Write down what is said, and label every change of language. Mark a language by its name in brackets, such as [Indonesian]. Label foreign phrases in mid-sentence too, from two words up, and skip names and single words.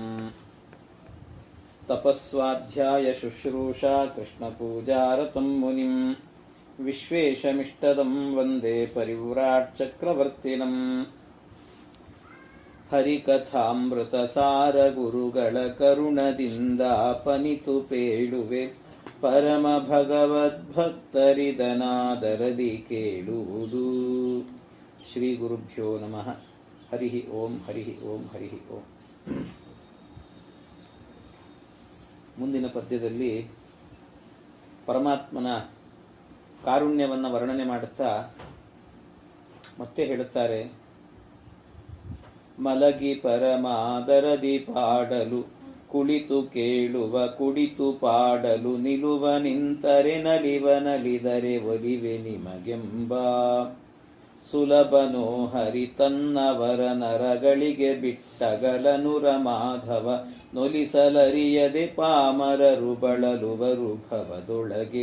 [Sanskrit] ತಪಸ್ವಾಧ್ಯಾಯ ಶುಶ್ರೂಷಾ ಕೃಷ್ಣಪೂಜಾರತಂ ಮುನಿಂ ವಿಶ್ವೇಶಮಿಷ್ಟದಂ ವಂದೇ ಪರಿವ್ರಾಟ್ ಚಕ್ರವರ್ತಿನಂ [Kannada] ಹರಿಕಥಾಮೃತಸಾರ ಗುರುಗಳ ಕರುಣದಿಂದಾಪನಿತು ಪೇಳುವೆ ಪರಮ ಭಗವದ್ಭಕ್ತರಿದನಾದರದಿ ಕೇಳುವುದು. [Sanskrit] ಶ್ರೀ ಗುರುಭ್ಯೋ ನಮಃ. ಹರಿ ಓಂ ಹರಿ ಓಂ ಹರಿ ಓಂ. [Kannada] ಮುಂದಿನ ಪದ್ಯದಲ್ಲಿ ಪರಮಾತ್ಮನ ಕಾರುಣ್ಯವನ್ನು ವರ್ಣನೆ ಮಾಡುತ್ತಾ ಮತ್ತೆ ಹೇಳುತ್ತಾರೆ, ಮಲಗಿ ಪರಮಾದರದಿ ಪಾಡಲು ಕುಳಿತು ಕೇಳುವ ಕುಡಿತು ಪಾಡಲು ನಿಲುವ ನಿಂತರೆ ನಲಿವ ನಲಿದರೆ ಒಲಿವೆ ನಿಮಗೆಂಬ ಸುಲಭನೋ ಹರಿ ತನ್ನವರ ನರಗಳಿಗೆ ಬಿಟ್ಟಗಲನುರ ಮಾಧವ ನೊಲಿಸಲರಿಯದೆ ಪಾಮರರು ಬಳಲುವರು ಭವದೊಳಗೆ.